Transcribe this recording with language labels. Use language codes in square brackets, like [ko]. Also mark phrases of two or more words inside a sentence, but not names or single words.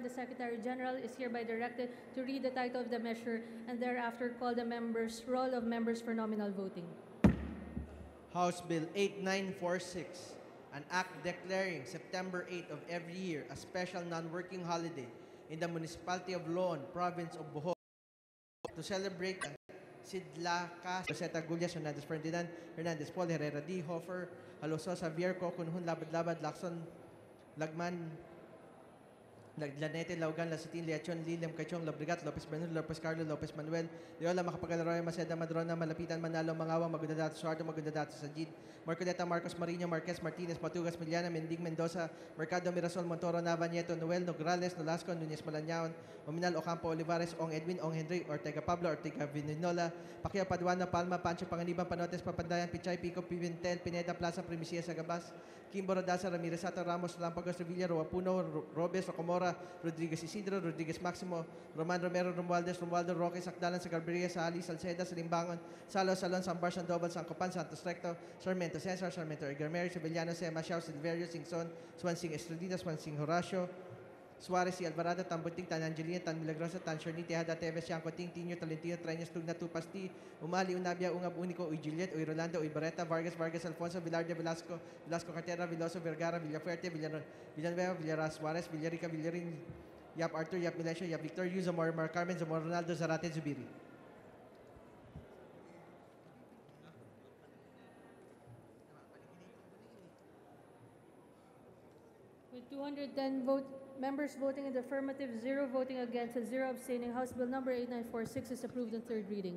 [en] The Secretary General is hereby directed to read the title of the measure and thereafter call the roll of members for nominal voting. House Bill 8946, an act declaring September 8 of every year a special non-working holiday in the municipality of Loon, province of Bohol, to celebrate Sidlaka, Rosetta Gullias, Hernandez Ferdinand, Hernandez Paul, Herrera D. Hofer, Haloso, Xavier, Coconhun, Labad, Lacson, Lagman, Lanete, Laugan, Lasitin, Liachon, Liliam, Cachong, Labrigat, Lopez Manuel, Lopez Carlo, Lopez Manuel, Leola, Macapagalaroy, Maceda, Madrona, Malapitan, Manalo, Mangawa, Magudadato, Suardo, Magudadato, Sajid, Marcoleta, Marcos Marino, Marquez, Martinez, Matugas, Miliana, Mendig, Mendoza, Mercado, Mirasol, Montoro, Nava, Nieto, Noel, Nograles, Nolasco, Nunez, Malanyaon, Ominal, Ocampo, Olivares, Ong Edwin, Ong Henry, Ortega Pablo, Ortega Vininola, Pacquiao, Paduano, Palma, Pancho, Panganiban, Panotes, Papandayan, Pichay, Pico, Pimentel, Pineda, Plaza, Primicia, Sagabas, Kimbo, Radasa, Ramirez, Ato, Ramos, Lampagos, Revilla, Roa Puno, Robes, Rocamora, Rodriguez Isidro, Rodriguez Maximo, Roman Romero, Romualdo, Roque, Sakdalan, Sagalberia, Sahali, Salceda, Salimbangon, Salo, Salon, Sambar, Sandoval, Sancopan, Santos Recto, Sarmiento Cesar, Sarmiento Edgar Mary, Sevillano, Sema, Xiao, Silverio, Singson, Swansing Estrella, Swansing Horacio, Suarez, C. Alvarado, Tambunting, Tan Angelina, Tan Milagrosa, Tan Shorni, Teada, Teves, Tiangco, Ting, Tino, Tolentino, Treñas, Tugna, Tupas, T. Umali, Unabia, Ungab, Unico, Uy Juliet, Uy Rolando, Uy Barreta, Vargas, Alfonso, Villarde, Velasco Cartera, Veloso Vergara, Villaferte, Villanueva, Villaraz, Suarez, Villarica, Villarin, Yap Arthur, Yap Milencio, Yap Victor, Yu, Zamor, Mar Carmen, Zamor Ronaldo, Zarate, Zubiri. With 210 members voting in the affirmative, 0 voting against, and 0 abstaining, House Bill number 8946 is approved on third reading.